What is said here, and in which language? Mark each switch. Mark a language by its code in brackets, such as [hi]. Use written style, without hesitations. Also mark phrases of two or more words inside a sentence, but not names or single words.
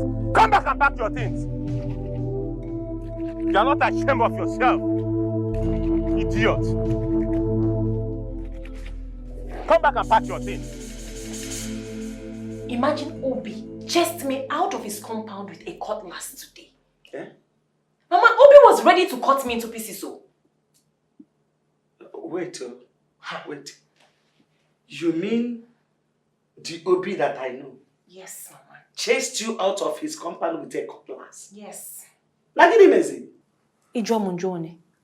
[en] Come back and pack your things. You are not ashamed of yourself, idiot. Come back and pack your things. Imagine Obie chased me out of his compound with a cutlass today. Eh? Mama, Obie was ready to cut me into pieces. So. Wait. You mean the Obie that I know? Yes, Mama. Chased you out of his compound with a cutlass? Yes. Mezi? Ijomunjone.